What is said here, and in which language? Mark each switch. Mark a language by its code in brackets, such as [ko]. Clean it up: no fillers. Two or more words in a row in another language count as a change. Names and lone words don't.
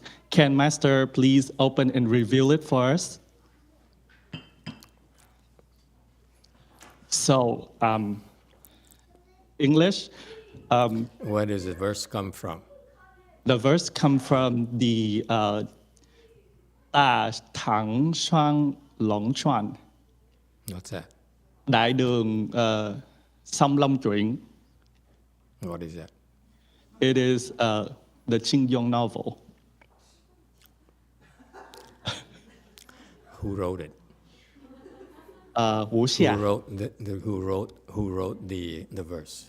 [en] Can Master please open and reveal it for us? So, English, Where does the verse come from? the verse come from the 大唐双龙传 What's that? Đại đường song long truyện. What is that? It is the Jing Yong novel. Who wrote it? Wu Xia, Who wrote the verse?